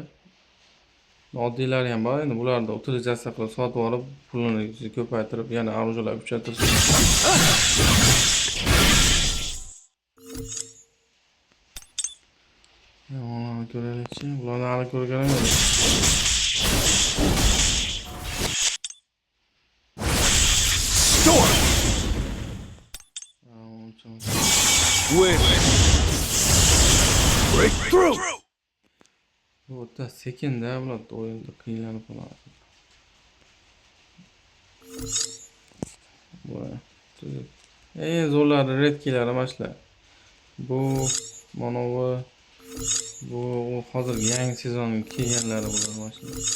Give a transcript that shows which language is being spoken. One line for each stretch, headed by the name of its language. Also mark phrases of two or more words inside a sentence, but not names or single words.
Uzbek: Oddiylari ham bor. Endi bularni utilizatsiya qilib sotib olib, pulini ko'paytirib, yana arojalar kuchaytirish. Mana ko'raylikchi. Bularni hali ko'rganim yo'q. Storm. Win. Breakthrough. Bu da sekinda bular o'yinda qiynalib qoladi. Bu zo'rlari redkilari mana shular. Bu mana bu hozirgi yangi sezonning kelganlari bular mana shular.